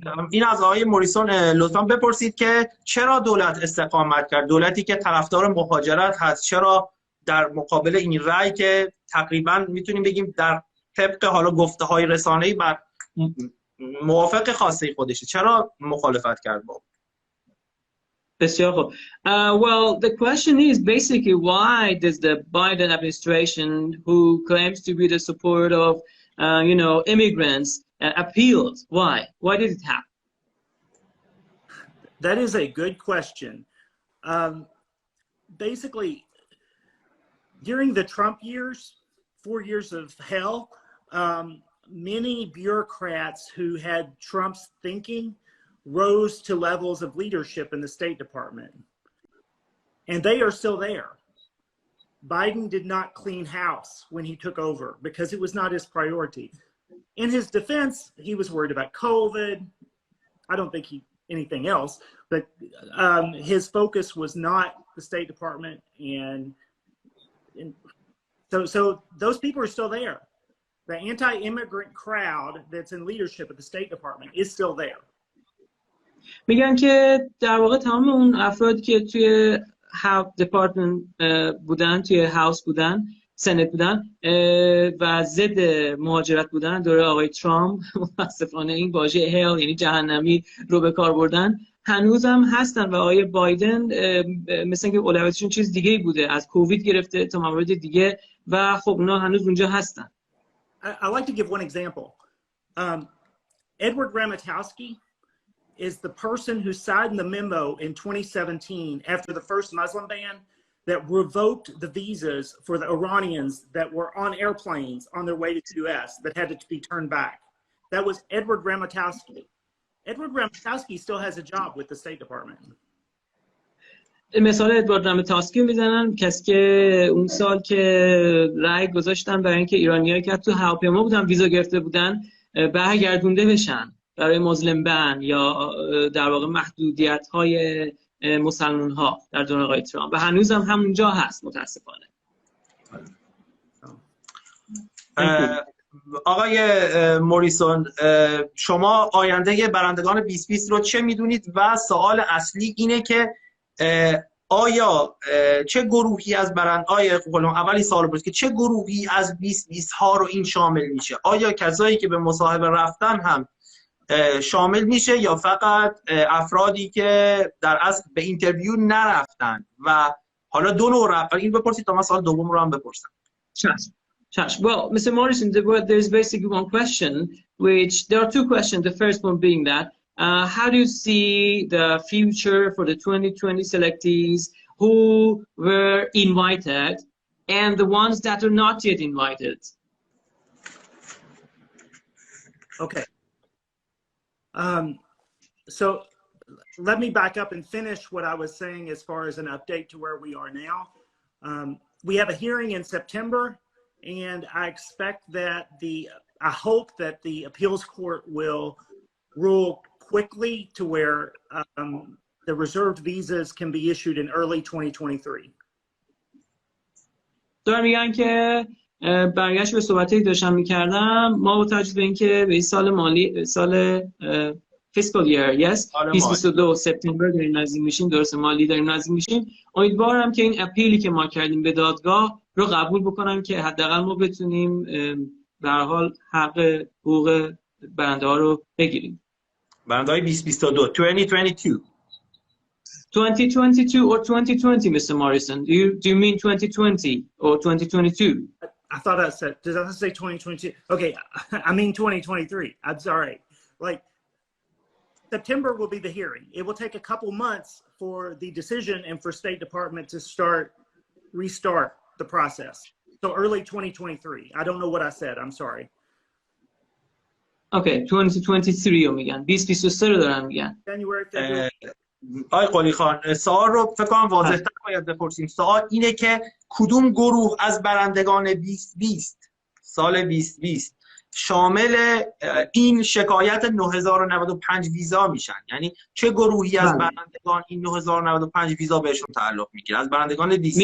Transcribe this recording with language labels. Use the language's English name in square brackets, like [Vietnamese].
[Persian] این از آقای موریسون لطفا بپرسید که چرا دولت استقامت کرد دولتی که طرفدار مهاجرت هست چرا در مقابل این رأی که تقریبا میتونیم بگیم در طبق حالا گفته های رسانه‌ای بر موافق خواسته خودشه چرا مخالفت کرد با بسیار خوب. [English] Well, the question is basically why does the Biden administration who claims to be the support of immigrants appealed? Why did it happen? That is a good question. Basically, during the Trump years, 4 years of hell, many bureaucrats who had Trump's thinking rose to levels of leadership in the State Department. And they are still there. Biden did not clean house when he took over because it was not his priority. In his defense, he was worried about COVID. I don't think anything else, but his focus was not the State Department. And so those people are still there. The anti-immigrant crowd that's in leadership at the State Department is still there. [Persian] میگن که در واقع تمام اون افرادی که توی دپارتمنت بودن، توی هاوس بودن، سنت بودن و ضد مهاجرت بودن دوره آقای ترامپ، متاسفانه این واژه هل یعنی جهنمی رو به کار بردن، هنوزم هستن و آقای بایدن مثلا که اولویتشون چیز دیگه بوده، از کووید گرفته تا موارد دیگه و خب اونا هنوز اونجا هستن. [English] I like to give one example. Edward Ramatowski is the person who signed the memo in 2017 after the first Muslim ban that revoked the visas for the Iranians that were on airplanes on their way to the U.S. that had to be turned back. That was Edward Ramatowski. Edward Ramatowski still has a job with the State Department. [Persian] مثال ادوارد راماتاسکی میزنن، کسی که اون سال که رأی گذاشتن برای اینکه ایرانیایی که تو هواپیما بودن ویزا گرفته بودن برگردونده بشن برای مسلم بن یا در واقع محدودیت‌های مسلمان‌ها در دوران آقای ترامپ و هنوزم همونجا هست متاسفانه. آقای موریسون، شما آینده برندگان 2020 رو چه میدونید و سوال اصلی اینه که آیا چه گروهی از اولی سوال بود که چه گروهی از 2020 ها رو این شامل میشه؟ آیا کسایی که به مصاحبه رفتن هم شامل میشه یا فقط افرادی که در اصل به اینترویو نرفتن و حالا دو نوع رفتن؟ این بپرسید تا من سوال دوم رو هم بپرسم. [English] Well, Mr. Morrison, there's basically one question, which there are two questions. The first one being that how do you see the future for the 2020 selectees who were invited and the ones that are not yet invited? Okay. So let me back up and finish what I was saying as far as an update to where we are now. We have a hearing in September, and I expect that I hope that the appeals court will rule quickly to where the reserved visas can be issued in early 2023. [Persian] دارم میگن که برگشت به صحبتی داشتم میکردم، ما با توجه به اینکه به سال مالی سال فیسکال year 2022 سپتامبر داریم نزدیک میشیم، درست مالی داریم نزدیک میشیم، امیدوارم که این اپیلی که ما کردیم به دادگاه رو قبول بکنم که حداقل ما بتونیم به هر حال حقوق برنده ها رو بگیریم. برنده های 2022 [English] 2022 or 2020, Mr. Morrison? Do you mean 2020 or 2022? I thought I said, did I say 2022? Okay, I mean 2023. I'm sorry. Like, September will be the hearing. It will take a couple months for the decision and for State Department to restart the process. So early 2023. I don't know what I said. I'm sorry. [Persian] Okay, 2023 رو میگن. 2023 رو دارن میگن. [English] January, February. [Persian] آقای قلی خان، سوال رو فکر کنم واضح‌تر باید بپرسیم. سوال اینه که کدوم گروه از برندگان 2020 سال 2020 شامل این شکایت 9095 ویزا میشن؟ یعنی چه گروهی از برندگان این 9095 ویزا بهشون تعلق میگیره از برندگان 2020؟